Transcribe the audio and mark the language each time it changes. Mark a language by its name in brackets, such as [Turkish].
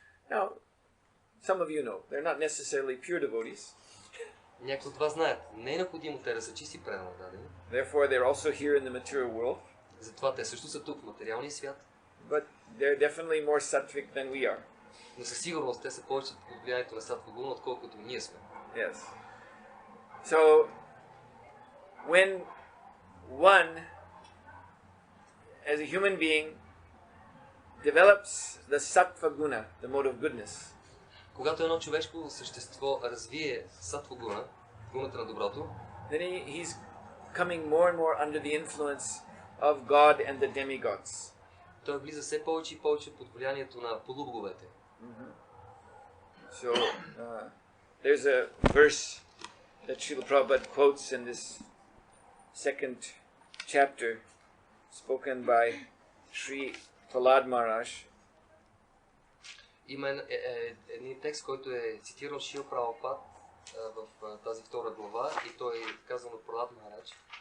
[English] Now, some of you know, they're not necessarily pure devotees. [Bulgarian] Някои от вас знаят, не е необходимо те да са чисти предано отдадени. [English] Therefore, they're also here in the material world. [Bulgarian] Затова те също са тук в материалния свят. [English] But they're definitely more sattvic than we are. [Bulgarian] Но със сигурност те са повече под влиянието на сатва гуна, отколкото ние сме. [English] Yes. So, when one, as a human being, develops the sattva guna, the mode of goodness, [Bulgarian] Когато едно човешко същество развие сатва гуна, гуната на доброто, [English] then he's coming more and more under the influence of God and the demigods. [Bulgarian] той влиза все повече и повече под влиянието на полубоговете. [English] So, there's a verse that Srila Prabhupada quotes in this second chapter, spoken by Sri Prahlad Maharaj. [Bulgarian] Има един текст, който е цитирал Шрила Прабхупад в тази втора глава и той е казан от Пралад Махарадж.